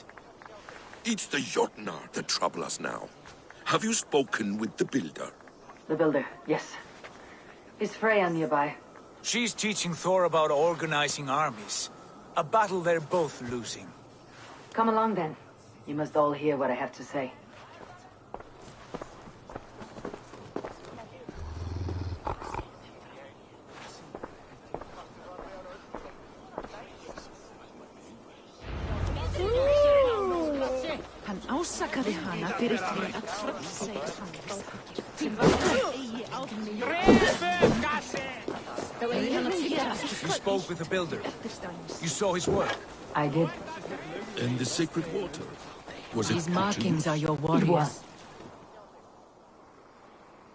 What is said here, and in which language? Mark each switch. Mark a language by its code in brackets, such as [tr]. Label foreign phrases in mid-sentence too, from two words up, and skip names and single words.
[en] It's the Jotnar that trouble us now. Have you spoken with the builder? The builder, yes. Is Freya nearby? She's teaching Thor about organizing armies. A battle they're both losing. Come along then. You must all hear what I have to say. [is] Hann ásakaði hana fyrir því að [en] You spoke with the builder. You saw his work. I did. And the sacred water? Was it These markings are your warriors.